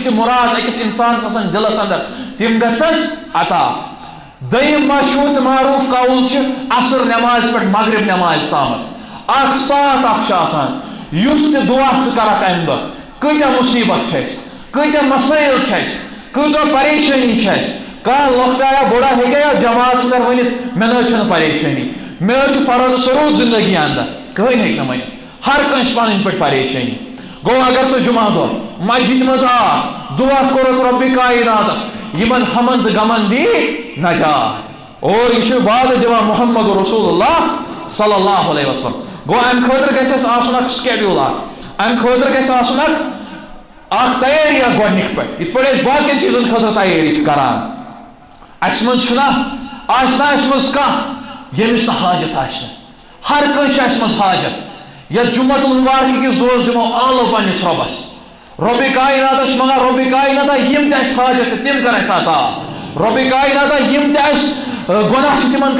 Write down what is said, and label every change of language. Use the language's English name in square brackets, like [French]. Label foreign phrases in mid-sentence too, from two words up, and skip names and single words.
[Kashmiri] تہ مراد اکس انسانس آسان دلس اندر تم گژھنس عطا دیم مشہور معروف قول عصر نماز پہ مغرب نماز تام اخ سات اخ آسان اس تہ دعا کرک امہ دہ کتیا مصیبت کتیا مسائل کۭژاہ پریشانی کانٛہہ لۄکٹا یا بوڑا ہیٚکیا جماعت اندر ؤنِتھ مےٚ نہ چھنہٕ پریشانی مےٚ حظ چھُ فرض سروٗد زندگی اندر کٕہٕنۍ ہیٚکہِ نہٕ ؤنِتھ ہر کٲنٛسہِ پنٕنۍ پٲٹھۍ پریشانی گوٚو اگر ژٕ جمعہ دۄہ مسجد منٛز آکھ دعا کوٚرُتھ رۄبِ کائناتس یمن ہمن تہٕ غمن دی نجات اور یہ وعدہ دِوان محمد رسول اللہ [Arabic] صلی اللہ علیہ وسلم [Kashmiri] گو ام خاطر گژھِ اَسہِ آسُن اکھ سکیڈیوٗل اکھ ام خاطر گژھِ آسُن اکھ تیٲری اکھ گۄڈنِکۍ پٲٹھۍ یِتھ پٲٹھۍ أسۍ باقین چیٖزن خٲطرٕ تیٲری چھِ کران اَسہِ منٛز چھُنہ آسہِ نہ اَسہِ منٛز کانٛہہ ییٚمِس نہٕ حاجت آسہِ نہٕ ہر کٲنٛسہِ چھِ اَسہِ منٛز حاجت یتھ جمعہ المبارک کِس دۄہس دِمو آلو پننِس رۄبس رۄبِ کائناتس منگان رۄبِ کائناتا یم تہِ اَسہِ حاجت چھِ تِم کر اَسہِ عطا رۄبِ کائناتا یم تہِ اَسہِ گۄناہ چھِ تِمن